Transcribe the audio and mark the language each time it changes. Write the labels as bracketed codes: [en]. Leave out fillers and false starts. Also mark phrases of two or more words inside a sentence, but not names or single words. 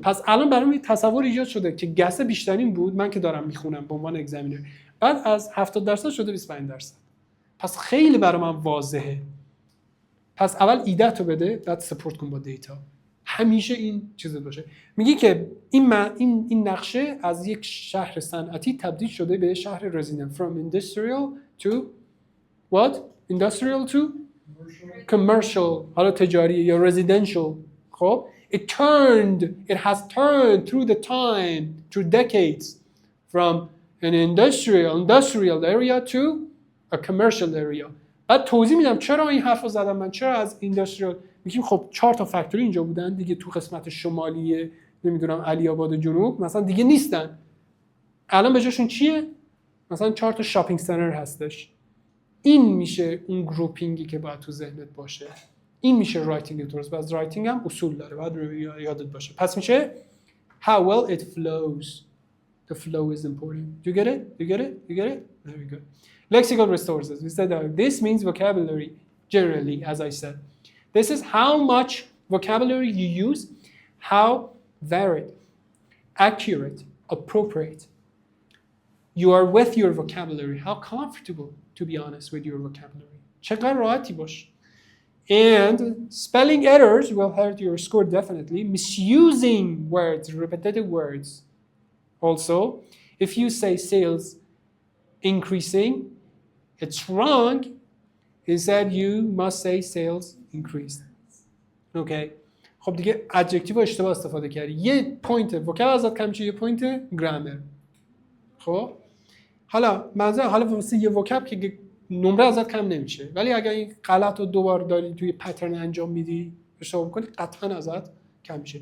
[fa] پس الان برام تصور ایجاد شده که گس بیشترین بود، من که دارم میخونم به عنوان اگزامینر، بعد از 70% شده 25%. پس خیلی برام من واضحه. پس اول ایده تو بده، بعد سپورت کن با دیتا. همیشه این چیز باشه. میگی که این نقشه از یک شهر صنعتی تبدیل شده به شهر رزیدنت. [en] From industrial to what? Industrial to commercial. [fa] حالا تجاری یا residential. [en] خب it has turned through the time, through decades, from an industrial area to a commercial area. [fa] بعد توضیح میدم چرا این حرفو زدم من، چرا از اینداستریال. میگیم خب 4 تا فکتوری اینجا بودن دیگه، تو قسمت شمالی نمیدونم علی آباد جنوب مثلا دیگه نیستن، الان به جاشون چیه؟ مثلا 4 تا [en] shopping center [fa] هستش. این میشه اون گروپینگی که باید تو ذهنت باشه. این میشه رایتینگ درست. از رایتینگ هم اصول داره، باید یادت باشه. پس میشه [en] how well it flows. The flow is important. You get it? You get it? You get it? Very good. Lexical resources. We said that this means vocabulary generally, as I said. This is how much vocabulary you use, how varied, accurate, appropriate you are with your vocabulary, how comfortable, to be honest, with your vocabulary. [fa] چقدر راحتی باش. [en] And spelling errors will hurt your score definitely. Misusing words, repetitive words. Also, if you say sales increasing, it's wrong. Instead, you must say sales increased. Okay. [fa] خب دیگه ادجکتیو اشتباه استفاده کردی. یه [en] point vocab [fa] ازت کم میشه، یه پوینت گرامر. خب حالا واسه یه وکاب که نمره ازت کم نمیشه، ولی اگر این غلط رو دوبار داری توی پترن انجام میدی، اشتباه کنی، قطعا ازت کم میشه.